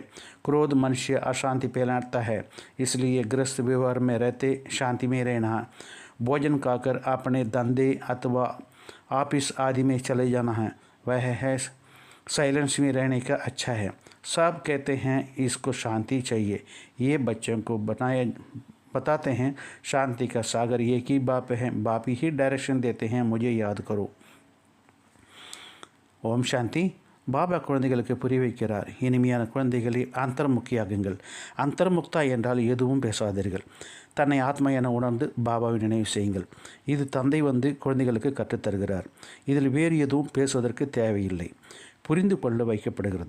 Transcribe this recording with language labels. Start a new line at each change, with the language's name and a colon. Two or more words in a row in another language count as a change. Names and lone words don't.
Hindi: क्रोध मनुष्य अशांति फैलाता है, इसलिए गृहस्थ व्यवहार में रहते शांति में रहना, भोजन खाकर अपने धंधे अथवा ऑफिस आदि में चले जाना है, वह है साइलेंस में रहने का अच्छा है। सब कहते हैं इसको शांति चाहिए, ये बच्चों को बताते हैं शांति का सागर एक ही बाप है, बाप ही डायरेक्शन देते हैं, मुझे याद करो।
Tamil: ஓம் சாந்தி। பாபா குழந்தைகளுக்கு புரிய வைக்கிறார், இனிமையான குழந்தைகளே, அந்தர்முக்கியாகுங்கள்। அந்தர்முக்தா என்றால் எதுவும் பேசாதீர்கள், தன்னை ஆத்மா என உணர்ந்து பாபாவை நினைவு செய்யுங்கள்। இது தந்தை குழந்தைகளுக்கு கற்றுத்தருகிறார்। இதில் வேறு எதுவும் பேசுவதற்கு தேவையில்லை, புரிந்து கொள்ள வைக்கப்படுகிறது।